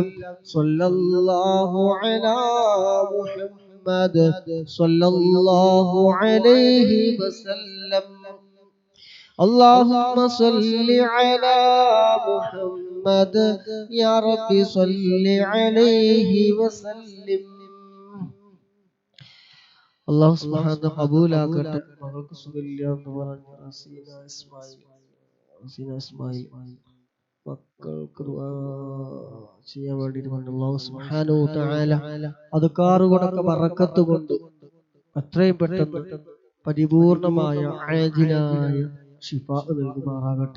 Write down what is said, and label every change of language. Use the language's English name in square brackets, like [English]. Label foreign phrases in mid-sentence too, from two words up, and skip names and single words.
[Arabic] صلى الله على محمد صلى الله عليه وسلم. اللهم صل على محمد يا رب صل عليه وسلم. الله سبحانه [Malayalam] ഖബൂലാക്കട്ടെ. മകൾക്ക് സുഖമില്ല എന്ന് പറഞ്ഞു റസീന ഇസ്മായിൽ മക്കൾക്ക് ദുആ ചെയ്യാൻ വേണ്ടിയിട്ട് പറഞ്ഞു. [Arabic] الله سبحانه وتعالى [Malayalam] അദ്കാറുകളൊക്കെ ബറക്കത്ത് കൊണ്ട് എത്രയും പെട്ടെന്ന് പരിപൂർണമായ ആജിലായ ശിഫാ നൽകുമാറാകട്ടെ.